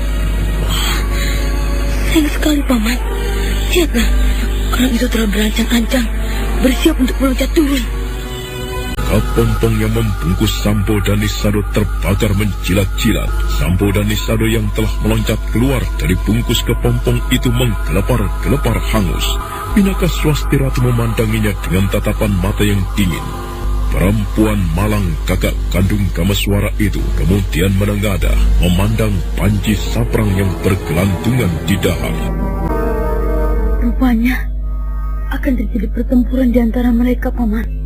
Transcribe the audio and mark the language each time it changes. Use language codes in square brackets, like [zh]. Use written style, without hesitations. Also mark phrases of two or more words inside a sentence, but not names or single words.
[id] Sayang sekali, Paman. Lihatlah, orang itu telah berancang-ancang, bersiap untuk meloncat turun. Kepompong yang membungkus Sampo dan Nisado terbakar menjilat-jilat. Sampo dan Nisado yang telah meloncat keluar dari bungkus kepompong itu menggelepar-gelepar hangus. Pinaka Swasti Ratu memandanginya dengan tatapan mata yang dingin. Perempuan malang kakak kandung Kameswara itu kemudian menengadah memandang Panji Saprang yang bergelantungan di dahan. Rupanya akan terjadi pertempuran di antara mereka, Paman.